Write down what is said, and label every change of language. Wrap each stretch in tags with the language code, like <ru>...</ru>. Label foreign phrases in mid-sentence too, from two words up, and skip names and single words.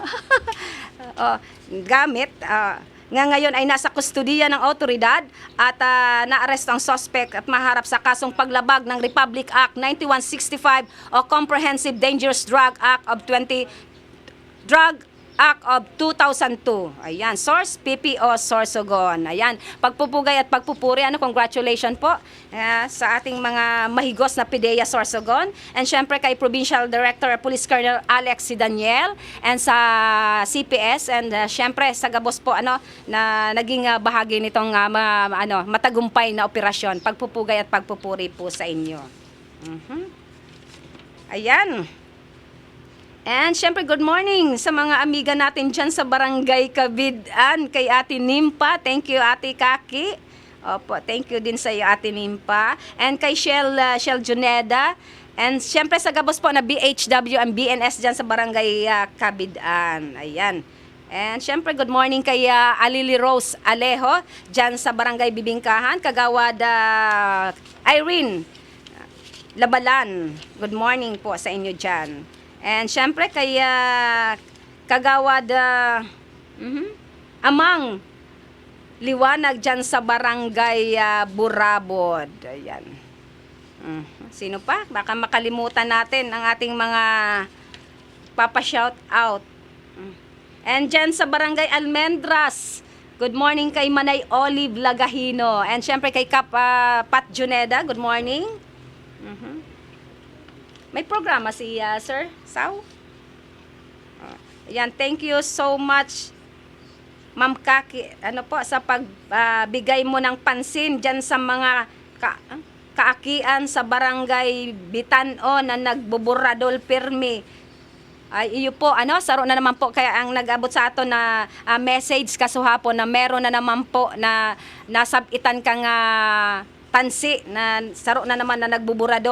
<tl>Gamit. Nga ngayon ay nasa kustudiya ng otoridad at naaresto ang suspect at maharap sa kasong paglabag ng Republic Act 9165 o Comprehensive Dangerous Drug Act of 2002. Ayan, source PPO Sorsogon. Ayan, pagpupugay at pagpupuri. Congratulations po sa ating mga mahigos na PDEA Sorsogon. And syempre kay Provincial Director Police Colonel Alex C. Daniel and sa CPS and syempre sa Gabos po na naging bahagi nitong matagumpay na operasyon. Pagpupugay at pagpupuri po sa inyo. Ayan. And syempre,</tl> <en>good morning</en> <tl>sa mga amiga natin dyan sa Barangay Kabidan, kay Ate Nimpa.</tl> <en>Thank you,</en> <tl>Ate Kaki. Opo,</tl> <en>thank you</en> <tl>din sa iyo, Ate Nimpa. And kay Shell Juneda. And syempre sa Gabos po na BHW and BNS dyan sa Barangay Kabidan. Ayan. And syempre,</tl> <en>good morning</en> <tl>kay Alili Rose Alejo dyan sa Barangay Bibingkahan. Kagawad Irene Labalan.</tl> <en>Good morning</en> <tl>po sa inyo dyan. And syempre kay Kagawad Amang Liwanag dyan sa Barangay Burabod. Ayan. Sino pa? Baka makalimutan natin ang ating mga papa-shout out. And dyan sa Barangay Almendras,</tl> <en>good morning</en> <tl>kay Manay Olive Lagahino. And syempre kay Pat Juneda,</tl> <en>good morning.</en> <tl>May programa si Sir Sao. Ayan,</tl> <en>thank you so much,</en> <tl>Ma'am Kaki, sa pagbigay mo ng pansin dyan sa mga kaakian sa Barangay Bitano na nagbuburadol pirmi.</tl> <bik>Ay, iyo po, saro na naman po kaya ang nag-abot sa ato na message kasuhapon na meron na naman po na nasabitan kang tansi na saro na naman na nagbuburadol.</bik>